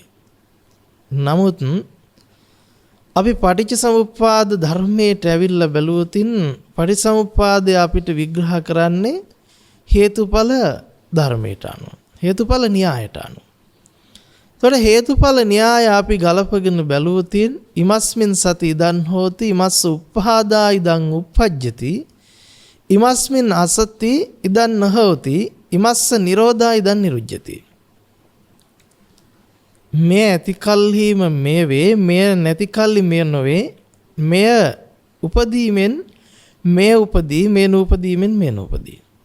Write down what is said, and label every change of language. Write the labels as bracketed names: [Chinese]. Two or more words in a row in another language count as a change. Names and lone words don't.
[Sinhala] නමුත් අපි පටිච්චසමුප්පාද ධර්මයට ඇවිල්ලා බැලුවොතින් පටිච්චසමුප්පාදය අපිට විග්‍රහ කරන්නේ හේතුඵල ධර්මයට අනුව. හේතුඵල න්‍යායට අනුව. එතකොට හේතුඵල න්‍යාය අපි ගලපගෙන බැලුවොතින් [Pali] ඉමස්මින් සති ඉදන් හෝති ඉමස්ස උප්පාදා ඉදන් උප්පජ්ජති ඉමස්මින් අසති ඉදන් නහෝති ඉමස්ස නිරෝධා ඉදන් නිරුජ්ජති. [Sinhala] මේ ඇති කල්හිම මේ වේ මෙය නැති කල්හි මෙය නොවේ මෙය උපදීමෙන් මේ උපදී මේ නූපදීමෙන් මේ නූපදී.